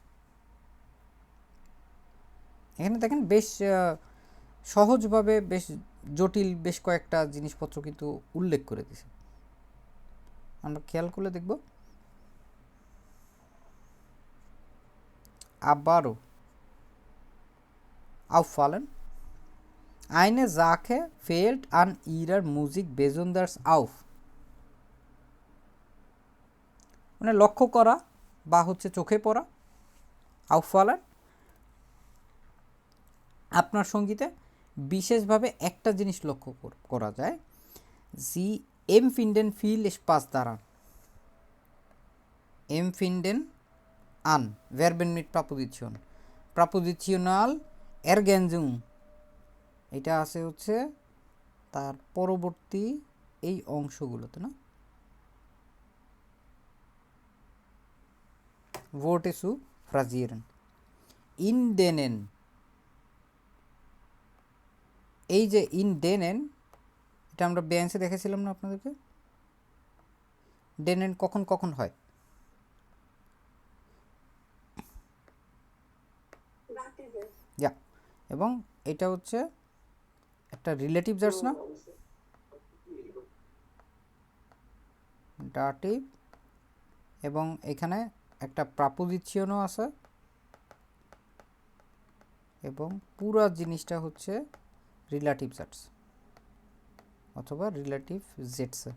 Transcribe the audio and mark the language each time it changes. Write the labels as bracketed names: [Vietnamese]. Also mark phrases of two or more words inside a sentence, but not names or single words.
[Bangla] এখানে দেখেন বেশ সহজভাবে বেশ জটিল বেশ কয়েকটা জিনিসপত্র কিন্তু উল্লেখ করে দিয়েছে আমরা খেয়াল করলে দেখব আবারও [German] auffallen eine Sache fällt an ihrer Musik besonders auf [Bangla] মানে লক্ষ্য করা বা হচ্ছে চোখে পড়া auffallen আপনার সঙ্গীতে বিশেষভাবে একটা জিনিস লক্ষ্য করা যায় জি [German] empfinden viel Spaß daran empfinden an Verben mit Präposition Präpositional Ergänzung [Bangla] এটা আছে হচ্ছে তার পরবর্তী এই অংশগুলোতে না [German] Worte zu phrasieren in denen [Bangla] এই যে [German] in denen [Bangla] এটা আমরা বেঞ্চে দেখেছিলাম না আপনাদেরকে denen কখন কখন হয় যা এবং এটা হচ্ছে একটা রিলেটিভ জার্স না ডাটিভ এবং এখানে একটা প্রাপোজিশনও আছে এবং পুরো জিনিসটা হচ্ছে রিলেটিভ জার্স অথবা রিলেটিভ জেটস